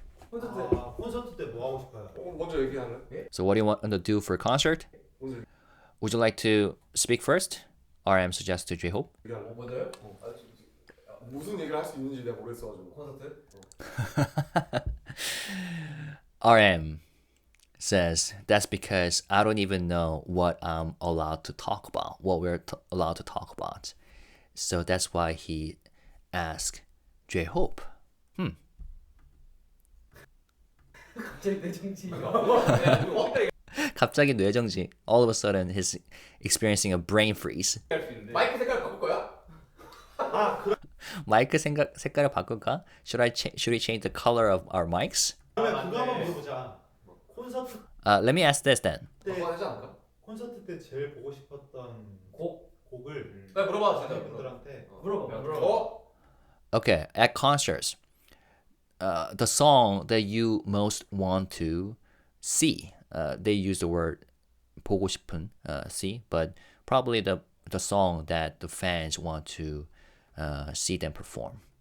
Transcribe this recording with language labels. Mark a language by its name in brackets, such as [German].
[Korean] 콘서트 때 뭐 하고 싶어요? 먼저 얘기할래? 예? [English] So what do you want to do for a concert? [Korean] 먼저 [English] Would you like to speak first? RM suggests to J-Hope. [Korean] 얘기할래? 뭐죠? 무슨 얘기를 할 수 있는지 내가 모르겠어가지고. 콘서트? [English] RM says that's because I don't even know what I'm allowed to talk about, what we're allowed to talk about. So that's why he asked J-Hope. [Korean] 갑자기 내정지. 갑자기 뇌정지. [English] All of a sudden he's experiencing a brain freeze. [Korean] 마이크 색깔 바꿀 거야? 마이크 색깔을 바꿀까? [English] Should we change the color of our mics? [Korean] 그러면 그거 한번 물어보자. 콘서트 [English] Let me ask this then. [Korean] 바꿔야 되지 않을까? 콘서트 때 제일 보고 싶었던 곡을 빨리 물어봐 진짜. 팬분들한테 어? [English] Okay, at concerts, the song that you most want to see. They use the word [Korean] 보고 싶은, [English] see, but probably the song that the fans want to see them perform.